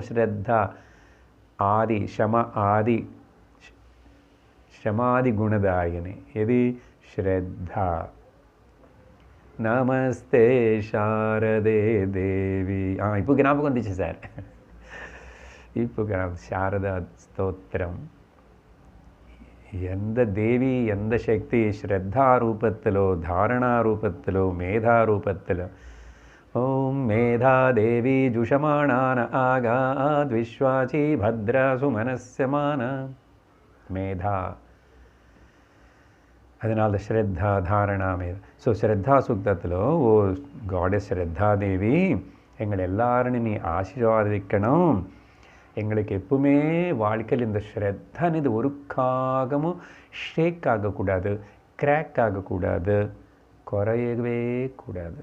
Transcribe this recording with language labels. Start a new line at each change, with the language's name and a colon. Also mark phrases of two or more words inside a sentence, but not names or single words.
Sanskrit: श्रद्धा आदि आदि शमादि गुणदायिनि.
Tamil: எது? ஸ்ரத்தா.
Sanskrit: नमस्ते शारदे देवि.
Tamil: இப்போ ஞாபகம் வந்துச்சு சார். இப்போ
Telugu: శారదా స్తోత్రం. ఎంత దేవి ఎంత శక్తి శ్రద్ధారూపత్తులో, ధారణారూపత్తులో, మేధారూపత్తులో.
Sanskrit: ओं मेधादेवि जुषमाणान आगाद्विश्वाची भद्रासु मनस्यमान.
Tamil: மேதா, அதனால ஸ்ரத்தா தாரணா மேதா. ஸோ ஸ்ரத்தா சுக்தத்தில்
English: O goddess
Tamil: ஸ்ரத்தாதேவி, எங்களை எல்லாரும் நீ ஆசீர்வாதிக்கணும். எங்களுக்கு எப்பவுமே வாழ்க்கையில் இந்த ஸ்ரத்தானது ஒரு காகமும் ஷேக் ஆகக்கூடாது, கிராக் ஆகக்கூடாது, குறையவே கூடாது.